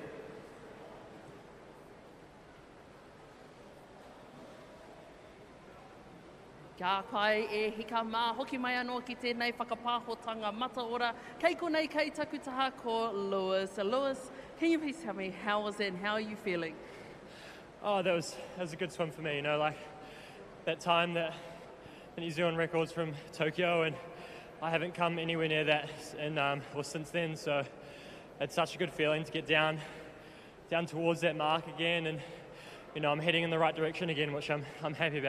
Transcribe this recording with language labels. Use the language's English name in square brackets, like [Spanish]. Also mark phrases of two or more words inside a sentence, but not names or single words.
[Māori] Kia kai e hika mā hoki mai anō ki tēnei whakapāhotanga mataora. Kei konei kei takutaha ko Lewis. [English] So Lewis, can you please tell me how was it and how are you feeling? Oh, that was a good swim for me, you know, like that time that the New Zealand records from Tokyo, and I haven't come anywhere near that since then, so it's such a good feeling to get down towards that mark again, and you know I'm heading in the right direction again, which I'm happy about.